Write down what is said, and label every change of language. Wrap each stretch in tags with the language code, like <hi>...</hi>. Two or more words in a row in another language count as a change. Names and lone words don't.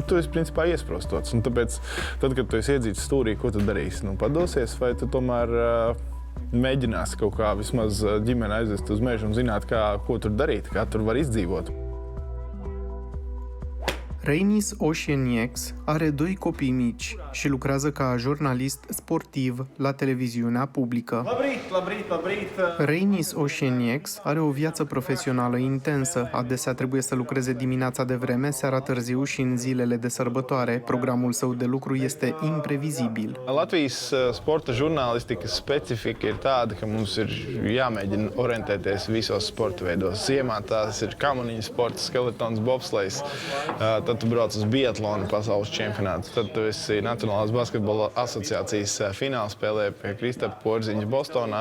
<lv>Tu esi principā iesprostots. Un tāpēc, tad, kad tu esi iedzīts stūrī, ko tu darīsi? Padosies, vai tu tomēr mēģināsi kaut kā vismaz ģimeni aizvest uz mežu un zināt, ko tur darīt, kā tur var izdzīvot?</lv> <ro>Reinis Oșeniec are 2 copii mici și lucrează ca jurnalist sportiv la televiziunea publică. Reinis Oșeniec are o viață profesională intensă. Adesea trebuie să lucreze dimineața de vreme, seara târziu și în zilele de sărbătoare. Programul său de lucru este imprevizibil.</ro> <lv>Latvijas sporta žurnālistikas specifika ir tāda, ka mums ir jāmēģina orientēties visos sporta veidos. Ziemā tās ir kamaniņu sports, skeletons, bobslejs. Tad tu brauc uz biatlonu pasaules čempionātu. Tad tu esi Nacionālās basketbola asociācijas finālspēlē pie Kristapa Porziņa Bostonā.</lv>